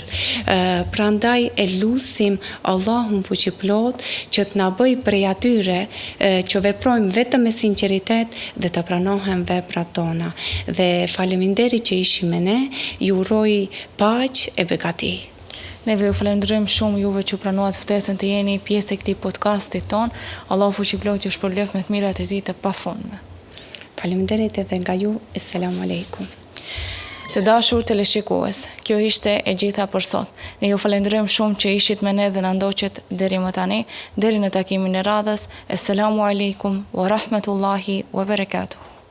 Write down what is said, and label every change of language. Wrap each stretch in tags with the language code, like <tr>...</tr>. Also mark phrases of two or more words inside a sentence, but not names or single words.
<sq>Prandaj e lutim Allahun fuqiplot që të na bëj prej atyre që veprojmë vetëm me sinqeritet dhe të pranohen veprat tona. Dhe faleminderit që ishim me ne, ju uroj paqë e begati. Neve ju falenderojmë shumë juve që pranuat ftesën të jeni pjesë e këtij podcastit ton. Allahu fuqiplot ju shpërblef me të mirat e tij të pafundme. Faleminderit edhe nga ju.</sq> <ar>السلام عليكم.</ar> <sq>Të dashur teleshikues, kjo ishte e gjitha për sot. Ne ju falenderojmë shumë që ishit me ne dhe na ndoqët deri më tani, deri në takimin e radhës.</sq> <ar>السلام عليكم ورحمة الله وبركاته.</ar>